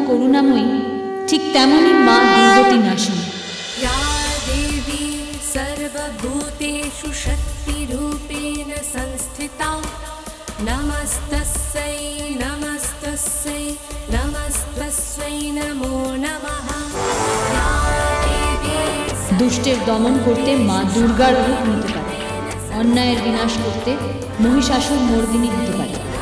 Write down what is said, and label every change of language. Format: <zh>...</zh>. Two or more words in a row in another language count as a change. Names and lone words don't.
<bn>করুণাময়ী, ঠিক তেমনই মা দুর্গতি নাশিনী।</bn> <sa>या देवी सर्वभूतेषु शक्तिरूपेण संस्थिता नमस्तस्यै नमस्तस्यै नमस्तस्यै नमो नमः।</sa> <bn>দুষ্টের দমন করতে মা দুর্গার রূপ নিতে পারে, অন্যায়ের বিনাশ করতে মহিষাসুর মর্দিনী হতে পারে।</bn>